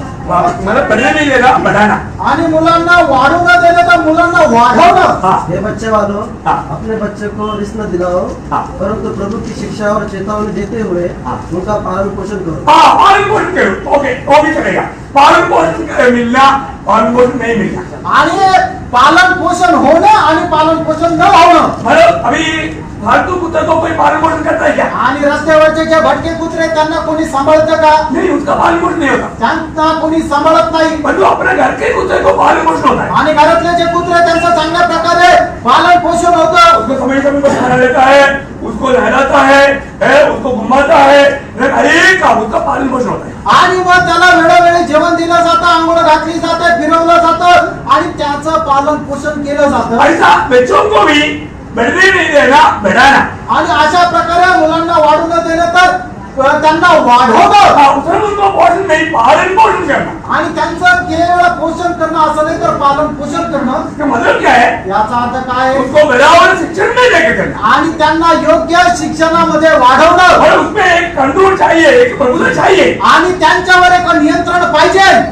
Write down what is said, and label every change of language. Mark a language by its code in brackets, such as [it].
[hi] मतलब बढ़ने नहीं देना बढ़ाना [mr] आणि मुलांना वाढू न देणं तर मुलांना वाढवणं। [hi] हे बच्चे वालों अपने बच्चे को रिस न दिलाओ परंतु प्रभु की शिक्षा और चेतावनी देते हुए उनका पालन पोषण करो। पालन पोषण करो, ओके वो भी चलेगा। पालन पोषण मिलना पालन पोषण नहीं मिलना [mr] आणि पालन पोषण होणं आणि पालन पोषण न होणं [hi] मतलब अभी फालतू कुत्ते को कोई पालन पोषण करता है क्या? [mr] आणि रस्त्यावरचे जे भटके कुत्रे त्यांना कोणी सांभाळतं का? [hi] नहीं, उसका पालन पोषण नहीं होता। [mr] त्यांना कोणी सांभाळत नाही। [hi] परंतु अपने घर के कुत्ते को पालन पोषण होता है [mr] आणि घरातले जे कुत्रे त्यांचं चांगल्या प्रकारे पालन पोषण होतं। [hi] उसको समय समय पर खाना देता है, उसको नहलाता है, उसको घुमाता है, हर एक काम उसका पालन पोषण होता है। [mr] आणि मग त्याला वेळोवेळी जेवण दिलं जातं, आंघोळ घातली जाते, फिरवलं जातं आणि त्याचं पालन पोषण केलं जातं। [hi] ऐसा बच्चों को भी बढ़ने नहीं देना बढ़ाना [mr] आणि अशा प्रकारे मुलांना वाढू न देणं तर त्यांना वाढवणं [hi] उनको पोषण नहीं पालन पोषण करना [mr] आणि त्यांचं केवळ पोषण करणं असं नाही तर पालन पोषण करणं। [hi] इसका मतलब क्या है? [mr] याचा अर्थ काय आहे? [hi] उसको बराबर शिक्षण में लेकर करना [mr] आणि त्यांना योग्य शिक्षणामध्ये वाढवणं [hi] और उसमें एक कंट्रोल चाहिए, एक प्रभुत्व चाहिए [mr] आणि त्यांच्यावर एक नियंत्रण पाहिजे।